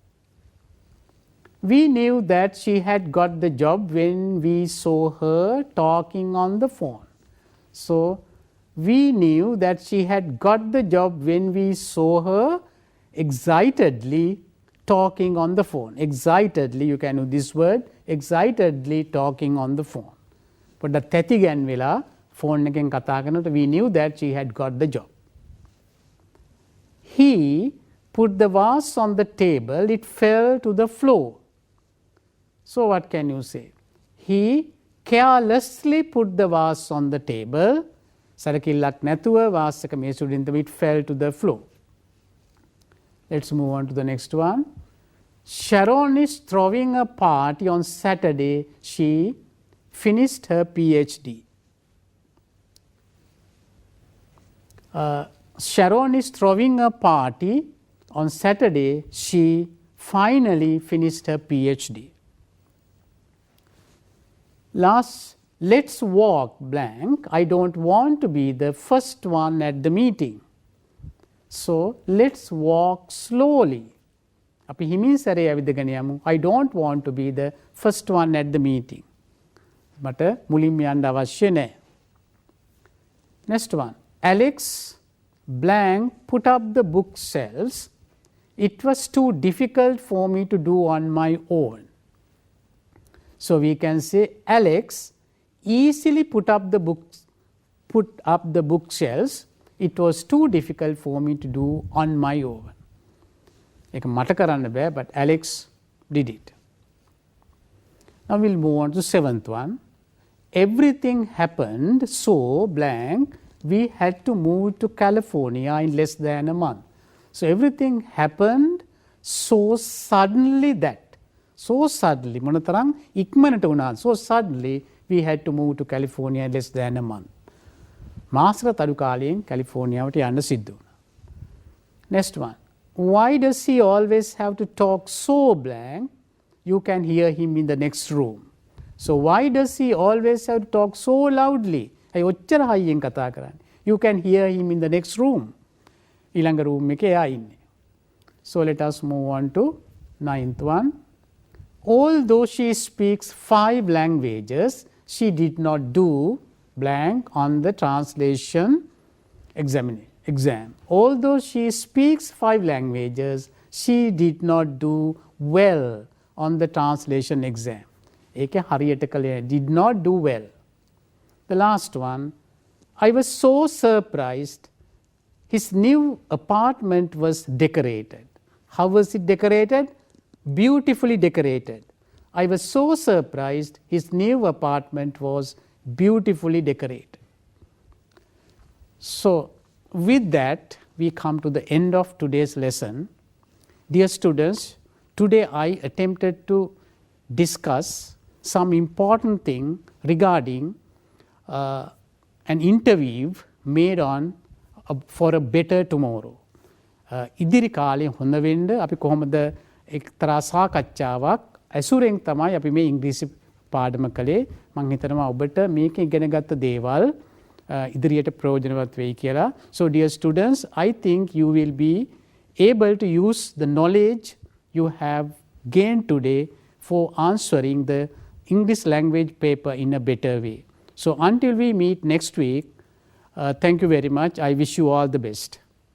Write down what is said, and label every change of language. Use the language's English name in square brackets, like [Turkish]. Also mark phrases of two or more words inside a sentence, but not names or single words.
[English] We knew that she had got the job when we saw her talking on the phone. So We knew that she had got the job when we saw her excitedly talking on the phone. Excitedly, you can use this word, excitedly talking on the phone. But [Sinhala] තැති ගැන් වෙලා ෆෝන් එකෙන් කතා කරනකොට [English] we knew that she had got the job. He put the vase on the table, it fell to the floor. So what can you say? He carelessly put the vase on the table. [Sinhala] සැලකිල්ලක් නැතුව vase එක මේස උඩින් [English] it fell to the floor. Let's move on to the next one. Sharon is throwing a party on Saturday. She finished her PhD. Sharon is throwing a party on Saturday. She finally finished her PhD. Last, let's walk blank. I don't want to be the first one at the meeting. So, let's walk slowly. [Sinhala] අපි හිමින් සැරේ ඇවිදගෙන යමු. [English] I don't want to be the first one at the meeting. [Sinhala] මට මුලින්ම යන්න අවශ්‍ය නැහැ. [English] Next one. Alex blank put up the bookshelves. It was too difficult for me to do on my own. So, we can say Alex easily put up the bookshelves. It was too difficult for me to do on my own. [Sinhala] ඒක මට කරන්න බෑ, [English] but Alex did it. Now we'll move on to 7th one. Everything happened so blank we had to move to California in less than a month. So everything happened so suddenly that. So suddenly [Sinhala] මොනතරම් ඉක්මනට වුණා. [English] So suddenly we had to move to California in less than a month. [Sinhala] මාසකට අඩු කාලයෙන් කැලිෆෝනියාවට යන්න සිද්ධ වුණා. [English] Next one. Why does he always have to talk so blank? You can hear him in the next room. So why does he always have to talk so loudly? [Sinhala] ඇයි ඔච්චර හයියෙන් කතා කරන්නේ? [English] You can hear him in the next room. [Sinhala] ඊළඟ room එකේ එයා ඉන්නේ. [English] So let us move on to 9th one. Although she speaks 5 languages, she did not do blank on the translation exam. Although she speaks 5 languages, she did not do well on the translation exam. [Sinhala] ඒකේ හරියට කළේ [English] did not do well. The last one. I was so surprised. His new apartment was decorated. How was it decorated? Beautifully decorated. I was so surprised. His new apartment was beautifully decorated. So, with that, we come to the end of today's lesson. Dear students, today I attempted to discuss some important thing regarding an interview made on for a better tomorrow. [Sinhala] ඉදිරි කාලේ හොඳ වෙන්න අපි කොහොමද එක්තරා සාකච්ඡාවක් ඇසුරෙන් තමයි අපි මේ ඉංග්‍රීසි පාඩම කළේ. මම හිතනවා ඔබට මේක ඉගෙන ගත්ත දේවල් ඉදිරියට ප්‍රයෝජනවත් වෙයි කියලා. [English] So dear students, I think you will be able to use the knowledge you have gained today for answering the English language paper in a better way. So until we meet next week, thank you very much. I wish you all the best.